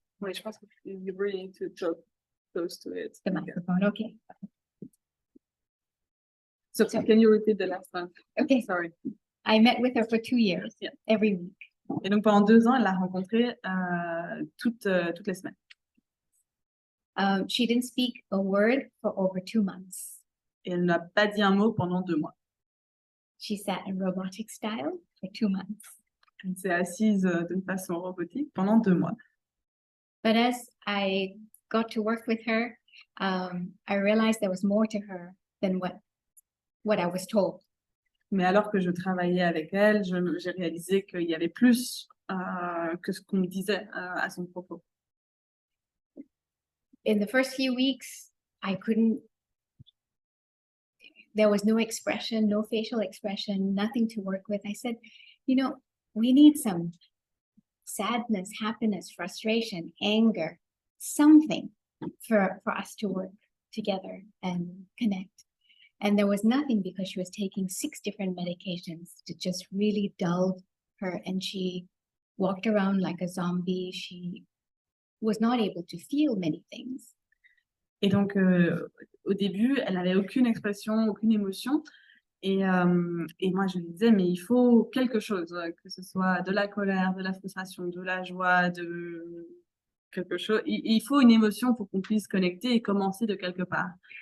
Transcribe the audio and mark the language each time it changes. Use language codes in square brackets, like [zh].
[fr] Oui, je pense que [en] you really need to talk close to it. The microphone. Okay. So, can you repeat the last one? Okay. Sorry. I met with her for 2 years, Yeah. every week. [fr] Et donc, pendant 2 ans, elle l'a rencontrée toutes les semaines. [en] She didn't speak a word for over 2 months. [fr] Et elle n'a pas dit un mot pendant 2 mois. [en] She sat in robotic style for 2 months. [fr] Elle s'est assise d'une façon robotique pendant 2 mois. [en] But as I got to work with her, I realized there was more to her than what I was told. [fr] Mais alors que je travaillais avec elle, j'ai réalisé qu'il y avait plus que ce qu'on me disait à son propos. [en] In the first few weeks, there was no expression, no facial expression, nothing to work with. I said, we need some sadness, happiness, frustration, anger, something for us to work together and connect. And there was nothing because she was taking 6 different medications to just really dull her. And she walked around like a zombie. She was not able to feel many things. [fr] Et donc, au début, elle n'avait aucune expression, aucune émotion. Et moi, je lui disais, mais il faut quelque chose, que ce soit de la colère, de la frustration, de la joie, de quelque chose. Il faut une émotion pour qu'on puisse connecter et commencer de quelque part.